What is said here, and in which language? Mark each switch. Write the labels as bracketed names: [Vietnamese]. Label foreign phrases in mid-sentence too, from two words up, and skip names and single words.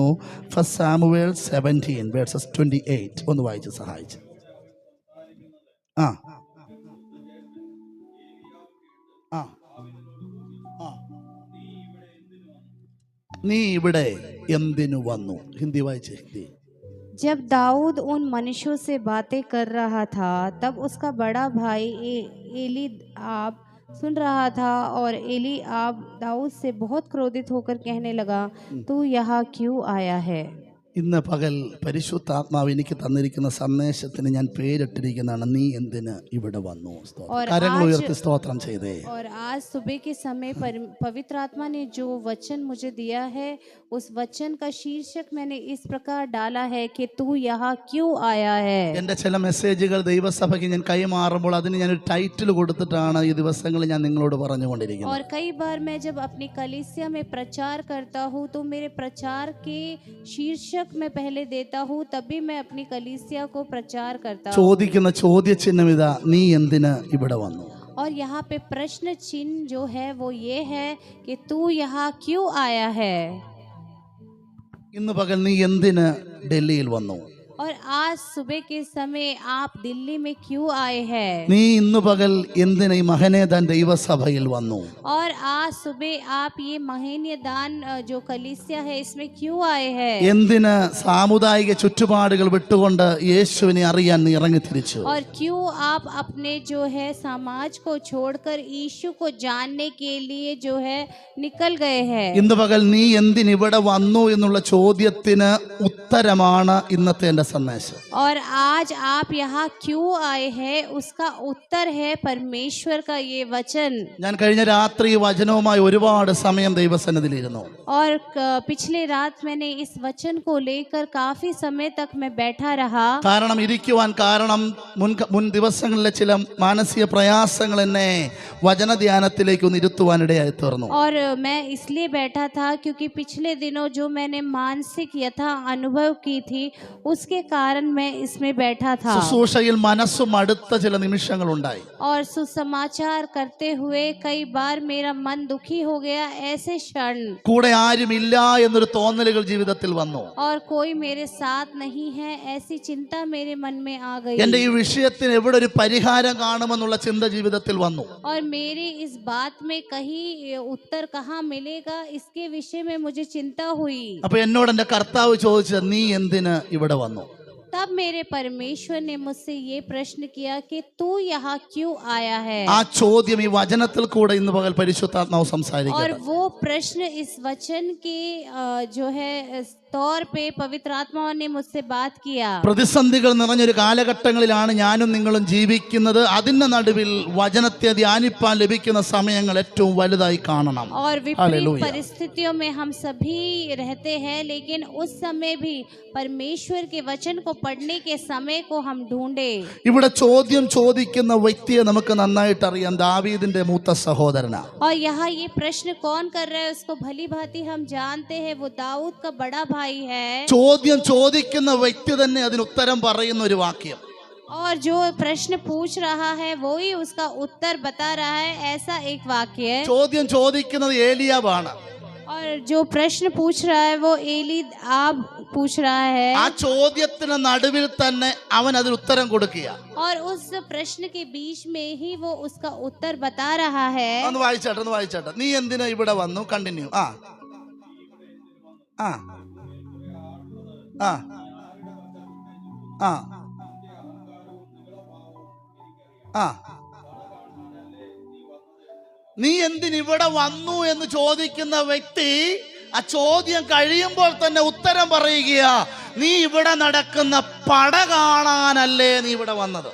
[Malayalam] ഫസ്റ്റ് സാമുവേൽ 17 വേഴ്സസ് 28 ഒന്ന് വായിച്ച് സഹായിച്ച്. ആ ആ ആ നീ ഇവിടെ എന്തിനു വന്നു? ഹിന്ദി വായിച്ച്. ഹിന്ദി. [Hindi] जब दाऊद उन मनुष्यों से बातें कर रहा था तब उसका बड़ा भाई एलीआब सुन रहा था और एलीआब दाऊद से बहुत क्रोधित होकर कहने लगा, तू यहाँ क्यों आया है? [Malayalam] ഇന്ന് പകൽ പരിശുദ്ധാത്മാവ് എനിക്ക് തന്നിരിക്കുന്ന സന്ദേശത്തിന് ഞാൻ പേരിട്ടിരിക്കുന്നതാണ്, നീ എന്തിന് ഇവിടെ വന്നു. കരങ്ങൾ ഉയർത്തി സ്തോത്രം ചെയ്തേ. [Hindi] और आज सुबह के समय पवित्र आत्मा ने जो वचन मुझे दिया है, उस वचन का शीर्षक मैंने इस प्रकार डाला है कि तू यहाँ क्यों आया है. [Malayalam] എൻ്റെ ചില മെസ്സേജുകൾ ദൈവസഭയ്ക്ക് ഞാൻ കൈമാറുമ്പോൾ അതിന് ഞാനൊരു ടൈറ്റിൽ കൊടുത്തിട്ടാണ് ഈ ദിവസങ്ങളിൽ ഞാൻ നിങ്ങളോട് പറഞ്ഞുകൊണ്ടിരിക്കുന്നത്. [Hindi] और कई बार मैं जब अपनी कलीसिया में प्रचार करता हूँ तो मेरे प्रचार के शीर्षक मैं पहले देता हूँ, तभी मैं अपनी कलीसिया को प्रचार करता हूँ. [Malayalam] ചോദിക്കുന്ന ചോദ്യചിഹ്നം ഇതാ, നീ എന്തിന് ഇവിടെ വന്നു? [Hindi] और यहाँ पे प्रश्न चिन्ह जो है वो ये है कि तू यहाँ क्यों आया है. [Malayalam] ഇന്ന് പകൽ നീ എന്തിന് ഡൽഹിയിൽ വന്നു? [Hindi] और आज सुबह के समय आप दिल्ली में क्यों आए हैं. [Malayalam] നീ ഇന്ന് പകൽ എന്തിന് ഈ മഹനേദാൻ ദൈവസഭയിൽ വന്നു? [Hindi] और आज सुबह आप ये महीन्य दान जो कलीसिया है इसमें क्यों आए हैं. [Malayalam] എന്തിന് സാമുദായിക ചുറ്റുപാടുകൾ വിട്ടുകൊണ്ട് യേശുവിനെ അറിയാൻ നീ ഇറങ്ങി തിരിച്ചു? [Hindi] और क्यों आप अपने जो है समाज को छोड़कर यीशु को जानने के लिए जो है निकल गए हैं. [Malayalam] ഇന്ന് പകൽ നീ എന്തിന് ഇവിടെ വന്നു എന്നുള്ള ചോദ്യത്തിന് ഉത്തരമാണ് ഇന്നത്തെ എൻ്റെ സന്ദേശം. [Hindi] और आज आप यहाँ क्यों आए हैं उसका उत्तर है परमेश्वर का ये वचन. [Malayalam] ഞാൻ കഴിഞ്ഞ രാത്രി വചനവുമായി ഒരുപാട് സമയം ദൈവസന്നിധിയിലിരുന്നു. [Hindi] और पिछले रात मैंने इस वचन को लेकर काफी समय तक मैं बैठा रहा. [Malayalam] കാരണം മുൻ ദിവസങ്ങളിലെ ചില മാനസിക പ്രയാസങ്ങൾ എന്നെ വചനധ്യാനത്തിലേക്ക് ഒന്ന് ഇരുത്തുവാനിടയായി തീർന്നു. [Hindi] और मैं इसलिए बैठा था क्योंकि पिछले दिनों जो मैंने मानसिक यथा अनुभव की थी उसके कारण मैं इसमें बैठा था. [Malayalam] ശുശ്രൂഷയിൽ മനസ്സ് മടുത്ത ചില നിമിഷങ്ങൾ ഉണ്ടായി. [Hindi] और सुसमाचार करते हुए कई बार मेरा मन दुखी हो गया. ऐसे क्षण [Malayalam] കൂടെ ആരുമില്ല എന്നൊരു തോന്നലുകൾ ജീവിതത്തിൽ വന്നു. [Hindi] और कोई मेरे साथ नहीं है ऐसी चिंता मेरे मन में आ गई. [Malayalam] എൻ്റെ ഈ വിഷയത്തിന് എവിടെ ഒരു പരിഹാരം കാണുമെന്നുള്ള ചിന്ത ജീവിതത്തിൽ വന്നു. [Hindi] और मेरी इस बात में कहीं उत्तर कहाँ मिलेगा इसके विषय में मुझे चिंता हुई. [Malayalam] അപ്പൊ എന്നോട് എൻ്റെ കർത്താവ് ചോദിച്ചത്, നീ എന്തിന് ഇവിടെ വന്നു? [Hindi] तब मेरे परमेश्वर ने मुझसे ये प्रश्न किया कि तू यहाँ क्यों आया है. [Malayalam] ആ ചോദ്യം ഈ വചനത്തിൽ കൂടെ ഇന്ന് പകൽ പരിശുദ്ധാത്മാവ് സംസാരിക്കും. [Hindi] और वो प्रश्न इस वचन के जो है तौर पे पवित्र आत्मा ने मुझसे बात किया. [Malayalam] പ്രതിസന്ധികൾ നിറഞ്ഞൊരു കാലഘട്ടങ്ങളിലാണ് ഞാനും നിങ്ങളും ജീവിക്കുന്നത്. അതിന്റെ നടുവിൽ വചനത്തെ ധ്യാനിപ്പാൻ ലഭിക്കുന്ന സമയങ്ങൾ ഏറ്റവും വലുതായി കാണണം. [Hindi] और विपरीत परिस्थितियों में हम सभी रहते हैं, लेकिन उस समय भी परमेश्वर के वचन को पढ़ने के समय को हम ढूंढे. [Malayalam] ഇവിടെ ചോദ്യം ചോദിക്കുന്ന വ്യക്തിയെ നമുക്ക് നന്നായിട്ട് അറിയാം, ദാവീദിന്റെ മൂത്ത സഹോദരനാ. [Hindi] और यहाँ ये प्रश्न कौन कर रहा है उसको भली भांति हम जानते हैं, वो दाऊद का बड़ा भाई है. [Malayalam] ചോദ്യം ചോദിക്കുന്ന വ്യക്തി തന്നെ അതിന് ഉത്തരം പറയുന്ന ഒരു വാക്യം. [Hindi] और जो प्रश्न पूछ रहा है वो ही उसका उत्तर बता रहा है, ऐसा एक वाक्य है. [Malayalam] ചോദ്യം ചോദിക്കുന്നത് ഏലിയാബാണ്. [Hindi] और जो प्रश्न पूछ रहा है वो एलीआब पूछ रहा है. [Malayalam] ആ ചോദ്യത്തിന് നടുവിൽ തന്നെ അവൻ അതിന് ഉത്തരം കൊടുക്കുക. [Hindi] और उस प्रश्न के बीच में ही वो उसका उत्तर बता रहा है. [Malayalam] ഒന്ന് വായിച്ചാട്ടെ. നീ എന്തിനാ ഇവിടെ വന്നു? കണ്ടിന്യൂ. ആ ആ ആ ആ ആ നീ എന്തിനിവിടെ വന്നു എന്ന് ചോദിക്കുന്ന വ്യക്തി ആ ചോദ്യം കഴിയുമ്പോൾ തന്നെ ഉത്തരം പറയുക, നീ ഇവിടെ നടക്കുന്ന പട കാണാനല്ലേ നീ ഇവിടെ വന്നത്.